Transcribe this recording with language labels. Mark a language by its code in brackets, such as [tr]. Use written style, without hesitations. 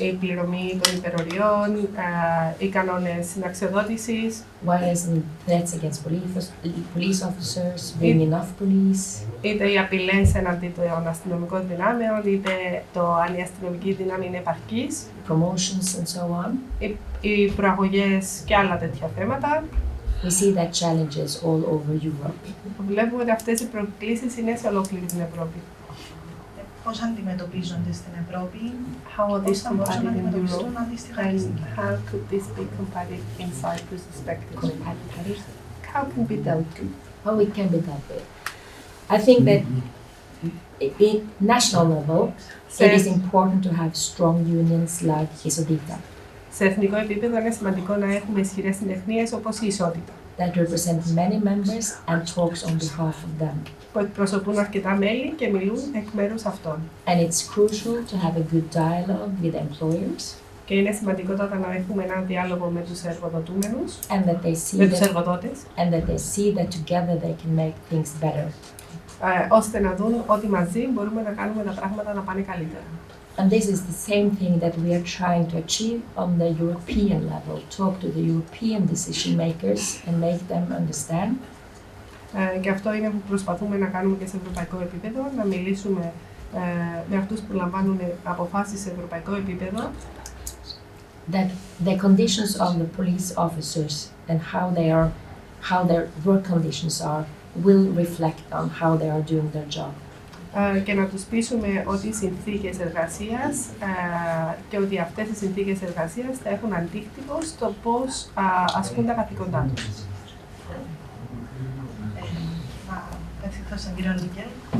[el] η πληρωμή των υπεροριών, οι κανόνες συνταξιοδότησης, [en] violence and threats against police officers, being enough police, [el] είτε οι απειλές εναντί των αστυνομικών δυνάμεων, είτε το αν η αστυνομική δύναμη είναι επαρκής, [en] promotions and so on. [el] οι προαγωγές και άλλα τέτοια θέματα. [en] We see that challenges all over Europe. [el] Βλέπουμε ότι αυτές οι προκλήσεις είναι σε ολόκληρη την Ευρώπη. Πώς αντιμετωπίζονται στην Ευρώπη, [en] How are [el] πώς [en] these [el] θα μπορούσαν να [en] compatible in [el] αντιμετωπιστούν [en] Europe, [el] αντίστοιχα και στην [en] and [el] Κύπρο? [en] how could this be compatible in Cyprus respectively? Compatible. How can be dealt with? How it can be dealt with. I think that at national level, it is important to have strong unions like Isotita [el] Σε εθνικό επίπεδο είναι σημαντικό να έχουμε ισχυρές συντεχνίες όπως η Ισότητα, [en] that represent many members and talks on behalf of them. [el] που εκπροσωπούν αρκετά μέλη και μιλούν εκ μέρους αυτών. [en] And it's crucial to have a good dialogue with employers [el] Και είναι σημαντικότατα να έχουμε έναν διάλογο με τους εργοδοτούμενους, [en] and that they see [el] με τους [en] that, [el] εργοδότες, [en] and that they see that together they can make things better. [el] ώστε να δουν ότι μαζί μπορούμε να κάνουμε τα πράγματα να πάνε καλύτερα. [en] And this is the same thing that we are trying to achieve on the European level. Talk to the European decision makers and make them understand. [el] Και αυτό είναι που προσπαθούμε να κάνουμε και σε ευρωπαϊκό επίπεδο, να μιλήσουμε με αυτούς που λαμβάνουν αποφάσεις σε ευρωπαϊκό επίπεδο, [en] That the conditions of the police officers and how their work conditions are will reflect on how they are doing their job. [el] Και να τους πείσουμε ότι οι συνθήκες εργασίας και ότι αυτές οι συνθήκες εργασίας θα έχουν αντίκτυπο στο πώς ασκούν τα καθήκοντά τους. Να ευχηθώ στον κύριο Νίκελ.